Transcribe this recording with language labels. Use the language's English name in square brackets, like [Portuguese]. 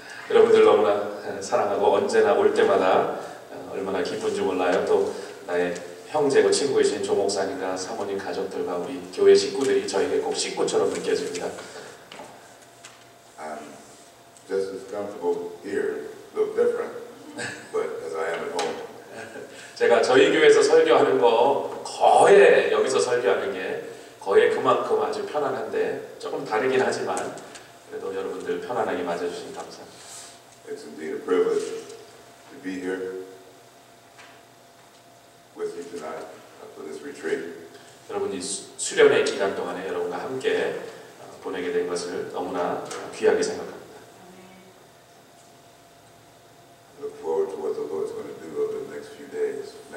[Korean] 여러분들 너무나 사랑하고 언제나 올 때마다 얼마나 기쁜지 몰라요. 또 나의 형제고 친구이신 조 목사님과 사모님 가족들과 우리 교회 식구들이 저에게 꼭 식구처럼 느껴집니다. [English] I'm just as comfortable here, look different, but as I am at home. [Korean] 제가 저희 교회에서 설교하는 거 거의 여기서 설교하는 게 거의 그만큼 아주 편안한데 조금 다르긴 하지만 그래도 여러분들 편안하게 맞아주시니 감사합니다. [English] It's indeed a privilege to be here with you tonight for this retreat. [Korean] 여러분이 수련의 기간 동안에 여러분과 함께 보내게 된 것을 너무나 귀하게 생각합니다. [English] Look forward to what the Lord's going to do over the next few days,